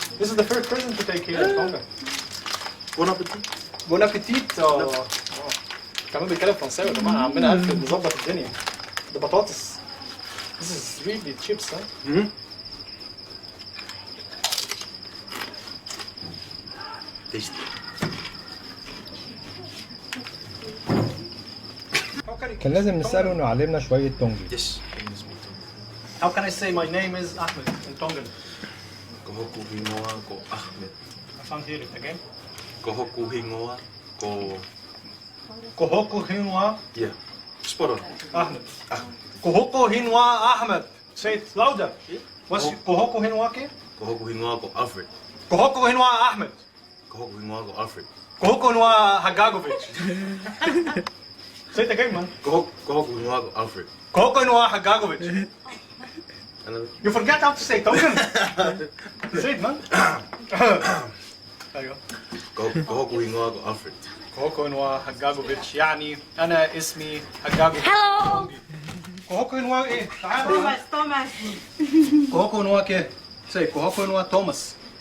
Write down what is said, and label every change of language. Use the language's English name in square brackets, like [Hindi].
[English] This is the first present to take here in Tonga. [French] Bon appetit. Bon appetit. [Arabic] كمان بيتكلم فرنساوي يا جماعة. عمنا ألفريد مظبط الدنيا. ده بطاطس. [English] This is really chips, huh? Mm-hmm. Tasty. [Arabic] كان لازم نسأله إنه يعلمنا شوية تونجي. [English] Yes. How can I say my name is Ahmed in Tongan? [Tongan] Kohoku hingoa ko Ahmed. [English] I can't hear it again. [Tongan] Kohoku hingoa ko... Kohoko Hinwa [English] Yeah. Spot on. Ahmed. [Tongan] Kohoko Hinwa Ahmed. [English] Say it louder. What's [Tongan] Kohoko Hinwa ke? Kohoku hingoa ko Alfred. Kohoko Hinwa Ahmed. Kohoku hingoa ko Alfred. Kohoko Hinwa Hagagovic. [English] Say it again, man. [Tongan] Kohoku hingoa ko Alfred. Kohoko Hinwa Hagagovic. [English] Another. You forget how to say Tongan. Say it, man. There you go. [Tongan] Kohoku hingoa ko Alfred. كوهوكو هنوا هجاجوفيتش [Arabic] يعني انا اسمي هجاجوفيتش. [English] Hello. [Tongan] كوهوكو هنوا [Arabic] ايه؟ تعال. [English] Thomas. [Tongan] كوهوكو هنوا كيه؟ [English] سي [Tongan] كوهوكو هنوا توماس.